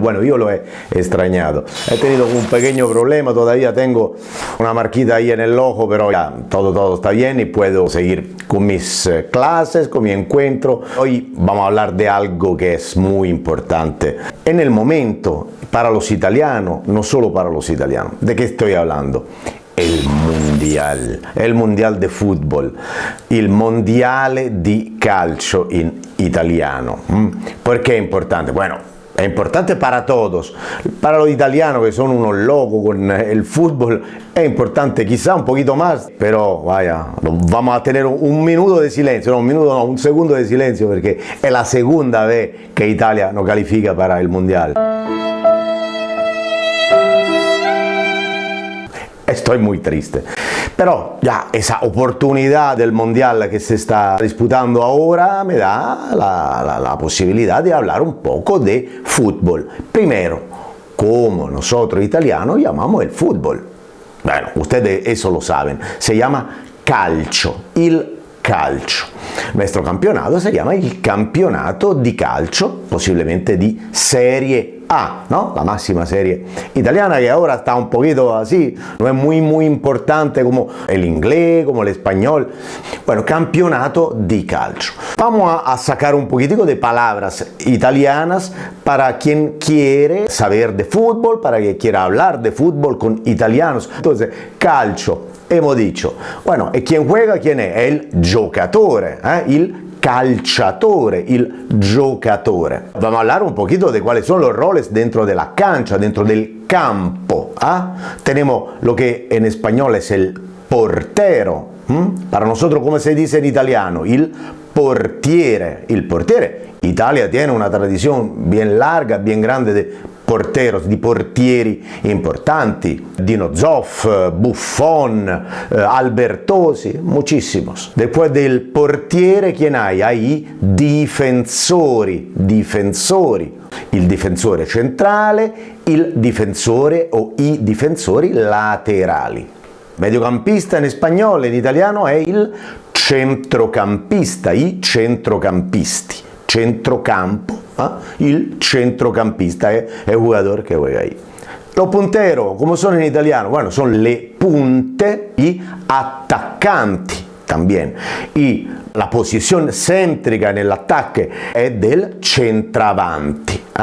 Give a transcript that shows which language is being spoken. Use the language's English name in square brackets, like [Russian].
[Spanish] Bueno, yo lo he extrañado. He tenido un pequeño problema, todavía tengo una marquita ahí en el ojo, pero ya todo está bien y puedo seguir con mis clases, con mi encuentro. Hoy vamos a hablar de algo que es muy importante. En el momento, para los italianos, no solo para los italianos. ¿De qué estoy hablando? [Italian] Il mondial di football, il mondiale di calcio in italiano. Perché è importante? Bueno, è importante [Spanish] para todos. Para los italianos que son unos locos con el fútbol, es importante quizá un poquito más, pero vaya, vamos a tener un minuto de silencio, no, un segundo de silencio, [Italian] perché è [Spanish] la segunda vez que Italia no califica para el mundial. Estoy muy triste. Pero ya esa oportunidad del mundial que se está disputando ahora me da la posibilidad de hablar un poco de fútbol. Primero, como nosotros italianos llamamos el fútbol. Bueno, ustedes eso lo saben. Se llama calcio, il calcio. Nuestro campeonato se llama [Italian] il campionato di calcio, posiblemente di Serie A, [Spanish] ¿no? La máxima serie italiana, que ahora está un poquito así, no es muy importante como el inglés, como el español. Bueno, campeonato di calcio. Vamos a sacar un poquitico de palabras italianas para quien quiere saber de fútbol, para quien quiera hablar de fútbol con italianos. Entonces, calcio, hemos dicho. Bueno, ¿y quién juega? ¿Quién es? [Italian] El giocatore, il calciatore, il giocatore. [Spanish] Vamos a hablar un poquito de cuáles son los roles dentro de la cancha, dentro del campo. Tenemos lo que en español es el portero. Para nosotros, ¿cómo se dice en italiano? [Italian] Il portiere. Il portiere. [Spanish] Italia tiene una tradición bien larga, bien grande de porteros, [Italian] di portieri importanti, [Spanish] Dino Zoff, Buffon, Albertosi, muchísimos. Después del portiere, ¿quién hay? [Italian] Hay difensori, il difensore centrale, il difensore o i difensori laterali. Mediocampista in spagnolo, in italiano è il centrocampista, i centrocampisti. [Spanish] Centrocampo, il centrocampista es el jugador que juega ahí. Los punteros, ¿cómo son en italiano? Bueno, son le punte y attaccanti también. Y la posición céntrica en el ataque es del centravanti.